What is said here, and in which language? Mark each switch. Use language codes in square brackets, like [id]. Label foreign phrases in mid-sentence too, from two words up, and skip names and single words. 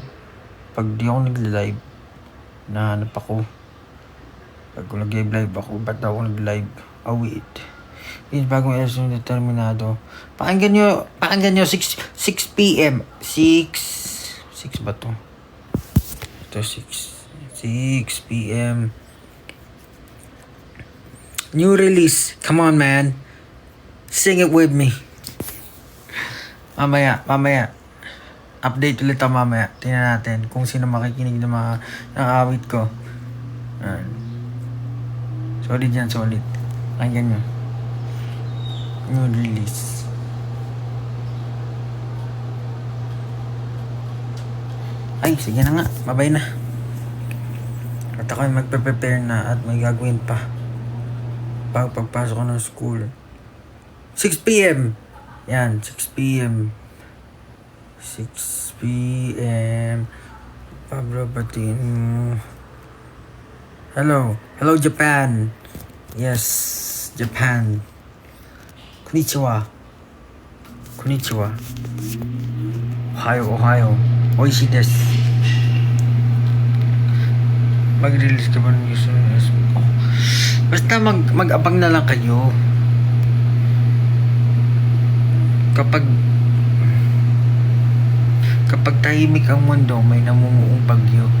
[tl] Pag di ako nag-live, nahanap ako. Pag nag-live ako, ba't ako nag-live? [en] Oh, wait. [tl] Yung bagong episode yung Determinado. Pakinggan nyo 6 p.m. 6 ba to? Ito 6 p.m. [en] New release. Come on, man. Sing it with me. [tl] Mamaya. Update ulit ako mamaya. Tingnan natin kung sino makikinig ng mga awit ko. Solid yan, solid. Pakinggan nyo. [en] New release. [tl] Ay, sige na nga. Babay na. At ako ay magpe-prepare na at may gagawin pa. Pagpasok ko ng school. 6 p.m. Yan, 6 p.m. Pablo, batiin mo. Hello, Japan. Yes, Japan. Konnichiwa. Ohio. [ja] 美味しいです. [tl] Mag-release ka ba ng news? Basta mag-abang na lang kayo. Kapag tahimik ang mundo, may namumuong bagyo.